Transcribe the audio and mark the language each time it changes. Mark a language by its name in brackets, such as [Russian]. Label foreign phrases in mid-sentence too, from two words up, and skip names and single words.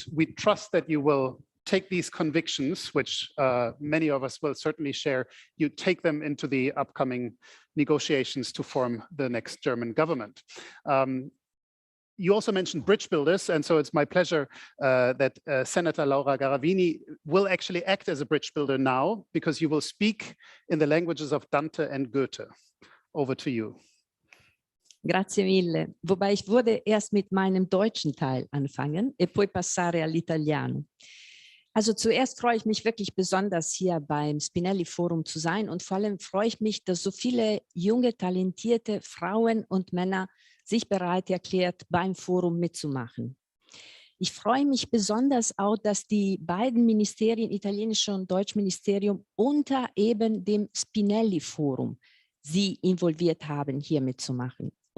[English] We trust that you will take these convictions, which many of us will certainly share, you take them into the upcoming negotiations to form the next German government. You also mentioned bridge builders, and so it's my pleasure that Senator Laura Garavini will actually act as a bridge builder now, because you will speak in the languages of Dante and Goethe. Over to you. [Italian] Grazie mille. [German] Wobei ich würde erst mit meinem deutschen Teil anfangen [Italian] e poi passare all'italiano. [German] Also zuerst freue ich mich wirklich besonders, hier beim Spinelli Forum zu sein, und vor allem freue ich mich, dass so viele junge, talentierte Frauen und Männer sich bereit erklärt, beim Forum mitzumachen. Ich freue mich besonders auch, dass die beiden Ministerien, italienische und deutsche Ministerium, unter eben dem Spinelli Forum sie involviert haben, hier mitzumachen.